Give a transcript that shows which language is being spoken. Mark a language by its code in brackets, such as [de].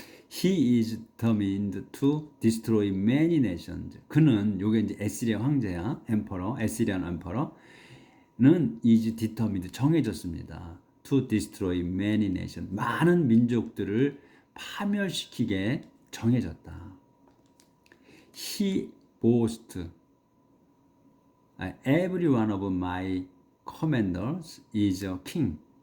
[en] He is determined to destroy many nations. [ko] 그는 요게 이제 에스리아 황제야, 엠퍼러, 에스리안 엠퍼러는 [en] is determined [ko] 정해졌습니다. [en] To destroy many nations. [ko] 많은 민족들을 파멸시키게 정해졌다. [en] He boasts, every one of my commanders is a king.